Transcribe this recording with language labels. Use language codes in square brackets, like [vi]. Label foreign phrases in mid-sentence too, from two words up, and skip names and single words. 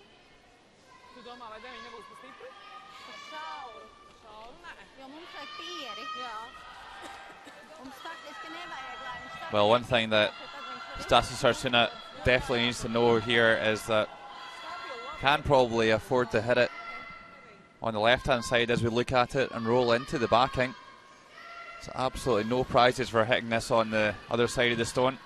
[lv] Tu domā, vai 9 nebūs pa stipri? Pa šauru. Šauru, nē. Jo mums vajag pieri. Jā. Mums faktiski nevajag, lai viņš saka. [en] Well, one thing that Stassis Arsuna definitely needs to know here is that can probably afford to hit it on the left-hand side as we look at it and roll into the backing. So absolutely no prizes for hitting this on the other side of the stone.